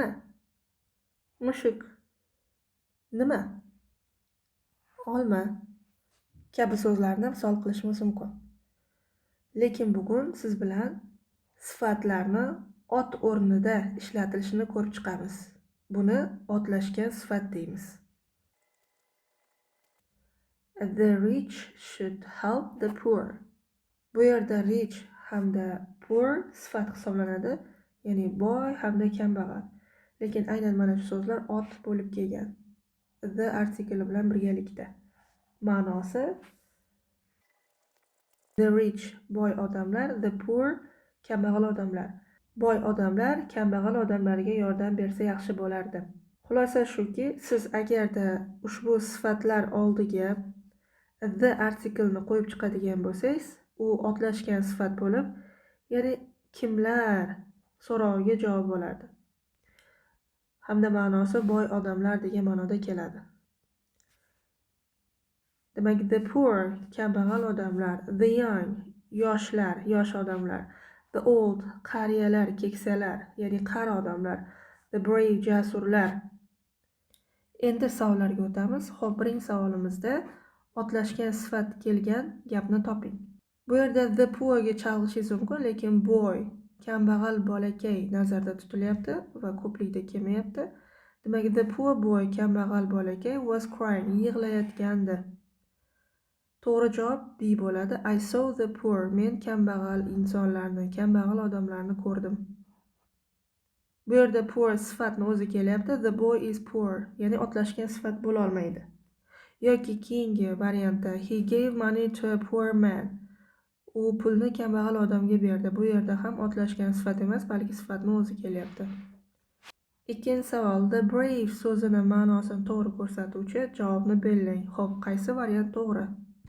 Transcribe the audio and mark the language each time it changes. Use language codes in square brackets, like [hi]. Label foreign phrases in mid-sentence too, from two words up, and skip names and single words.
[uz] Mushuk. Nima? Olma kabi so'zlarni misol qilishimiz mumkin. Lekin bugun siz bilan sifatlarni ot o'rnida ishlatilishini ko'rib chiqamiz. Buni otlashgan sifat deymiz. [en] The rich should help the poor. [uz] Bu yerda rich hamda poor sifat hisoblanadi, ya'ni boy hamda kambag'al. Lekin aynan mana shu so'zlar ot bo'lib kelgan. The artikli bilan birgalikda. Ma'nosi [en] the rich [uz] boy odamlar, [en] the poor [uz] kambag'al odamlar. Boy odamlar kambag'al odamlarga yordam bersa yaxshi bo'lardi. Xulosa shuki, siz agarda ushbu sifatlar oldiga the artiklni qo'yib chiqadigan bo'lsangiz, u otlashgan sifat bo'lib, ya'ni kimlar so'roviga javob bo'lardi. Hamda ma'nosi boy odamlar degan ma'noda keladi. Demak, [en] the poor [uz] kambag'al odamlar, [en] the young [uz] yoshlar, yosh odamlar, [en] the old [uz] qariyalar, keksalar, ya'ni qari odamlar, [en] the brave [uz] jasurlar. Endi savollarga o'tamiz. Xo'p, birinchi savolimizda otlashgan sifat kelgan gapni toping. Bu yerda [en] the poor [uz] ga chalg'ishingiz mumkin, lekin boy kambag'al bolakay nazarda tutilyapti va ko'plikda kelmayapti. Demak, [en] the poor boy [uz] kambag'al bolakay [en] was crying, [uz] yig'layotgandi. To'g'ri javob B bo'ladi. [en] I saw the poor. [uz] Men kambag'al insonlarni, kambag'al odamlarni ko'rdim. Bu yerda poor sifatni o'zi kelyapti. [en] The boy is poor. [uz] Ya'ni otlashgan sifat bo'la olmaydi. Yoki keyingi variantda [en] he gave money to a poor man. [uz] U pulni kambag'al odamga berdi. Bu yerda ham otlashgan sifat emas, balki sifatni o'zi kelyapti. Ikkinchi savol. [en] The brave [uz] so'zini ma'nosini to'g'ri ko'rsatuvchi javobni belgilang. Xo'p, qaysi variant to'g'ri?